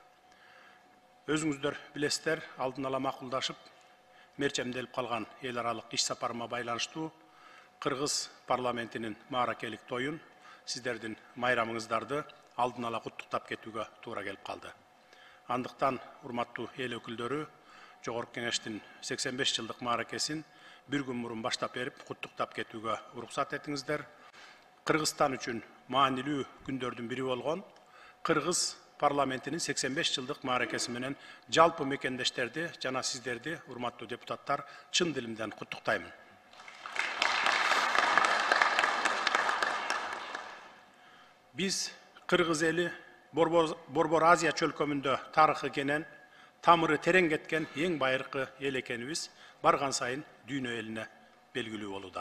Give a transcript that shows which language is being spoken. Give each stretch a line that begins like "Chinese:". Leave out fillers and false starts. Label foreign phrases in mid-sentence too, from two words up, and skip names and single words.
Kyrgyz: Өзүңүздөр билесиздер, алдын ала макулдашып, мерчемделип калган эл аралык иш сапарыма байланыштуу Кыргыз парламентинин мааракелик тоюн, сиздердин майрамыңыздарды алдын ала куттуктап кетүүгө туура келип калды. Андыктан, урматтуу эл өкүлдөрү, Жогорку Кеңештин 85 жылдык мааракесин бир күн мурун баштап берип, куттуктап ketүүгө уруксат этиңиздер. Кыргызстан үчүн маанилүү күндөрдүн бири болгон Кыргыз парламентинин 85 жылдык мааракеси менен жалпы мекендештерди жана сиздерди, урматтуу депутаттар, чын дилимден куттуктаймын. Биз Кыргыз эли Борбор Азия чөлкөмүндө тарыхы кенен, тамыры терең кеткен эң байыркы эл экенибиз барган сайын дүйнө элине белгилүү болууда.